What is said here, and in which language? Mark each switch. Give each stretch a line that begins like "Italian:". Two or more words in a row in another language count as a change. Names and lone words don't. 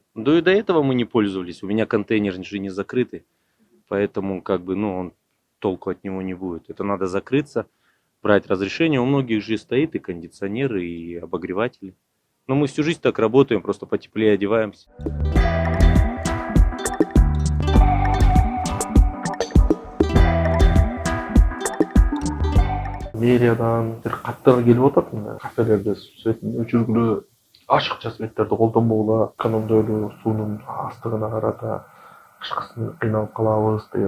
Russian: Да и до этого мы не пользовались, у меня контейнер же не закрытый, поэтому как бы, ну, толку от него не будет. Это надо закрыться, брать разрешение. У многих же стоит и кондиционеры, и обогреватели. Но мы всю жизнь так работаем, просто потеплее одеваемся.
Kyrgyz: Мэриядан каттар келип атат, кафелерде светін өчүргүлө ашыкча светтерди колдонбогула, экономдоолу, суунун астыгына карата кышкысын кыйналып калабыз деген.